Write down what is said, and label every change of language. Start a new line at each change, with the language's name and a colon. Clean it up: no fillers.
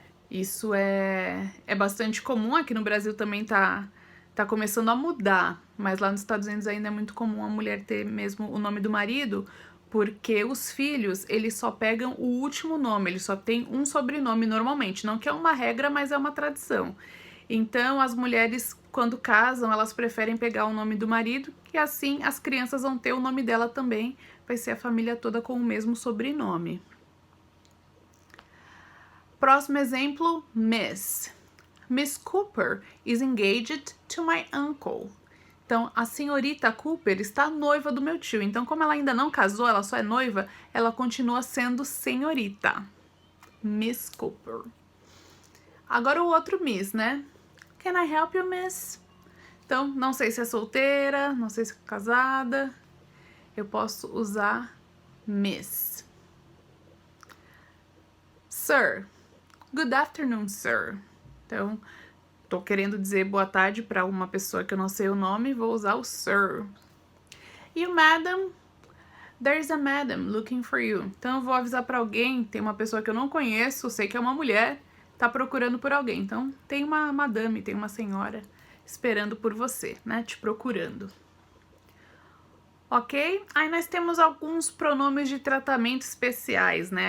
Portuguese: Isso é bastante comum, aqui no Brasil também tá começando a mudar, mas lá nos Estados Unidos ainda é muito comum a mulher ter mesmo o nome do marido, porque os filhos, eles só pegam o último nome, eles só têm um sobrenome normalmente, não que é uma regra, mas é uma tradição. Então, as mulheres, quando casam, elas preferem pegar o nome do marido, e assim as crianças vão ter o nome dela também, vai ser a família toda com o mesmo sobrenome. Próximo exemplo, Miss.
English: Miss Cooper is engaged to my uncle.
Portuguese: Então, a senhorita Cooper está noiva do meu tio. Então, como ela ainda não casou, ela só é noiva, ela continua sendo senhorita. Miss Cooper. Agora o outro Miss, né?
English: Can I help you, Miss?
Portuguese: Então, não sei se é solteira, não sei se é casada. Eu posso usar Miss.
English: Sir. Good afternoon, sir. Então,
Portuguese: tô querendo dizer boa tarde para uma pessoa que eu não sei o nome, vou usar o sir.
English: E o madam, there's a madam looking for you.
Portuguese: Então eu vou avisar para alguém, tem uma pessoa que eu não conheço, sei que é uma mulher, tá procurando por alguém. Então tem uma madame, tem uma senhora esperando por você, né, te procurando. Ok? Aí nós temos alguns pronomes de tratamento especiais, né?